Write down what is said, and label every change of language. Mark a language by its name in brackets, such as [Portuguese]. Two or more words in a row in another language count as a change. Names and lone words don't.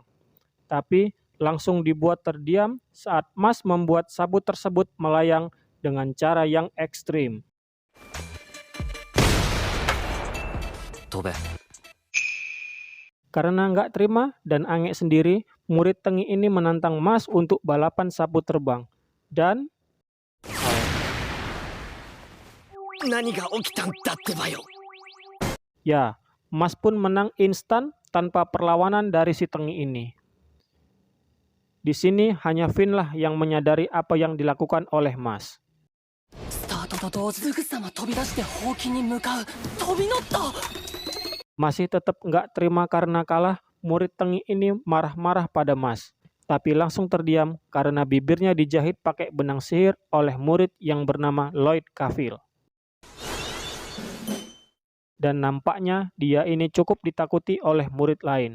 [Indonesian] Tapi langsung dibuat terdiam saat Mas membuat sapu tersebut melayang dengan cara yang ekstrim. [Japanese] 飛べ。 [Indonesian] Karena nggak terima dan angek sendiri, murid tengik ini menantang Mas untuk balapan sapu terbang. Dan [Japanese] 何が起きたんだってばよ。 [Indonesian] ya, Mas pun menang instan tanpa perlawanan dari si tengik ini. Di sini hanya Finn lah yang menyadari apa yang dilakukan oleh Mas. [Japanese] スタートと同時すぐさま飛び出してほうきに向かう。飛び乗った。 [Indonesian] Masih tetap nggak terima karena kalah, murid tengik ini marah-marah pada Mas. Tapi langsung terdiam karena bibirnya dijahit pakai benang sihir oleh murid yang bernama Lloyd Cavill. Dan nampaknya dia ini cukup ditakuti oleh murid lain.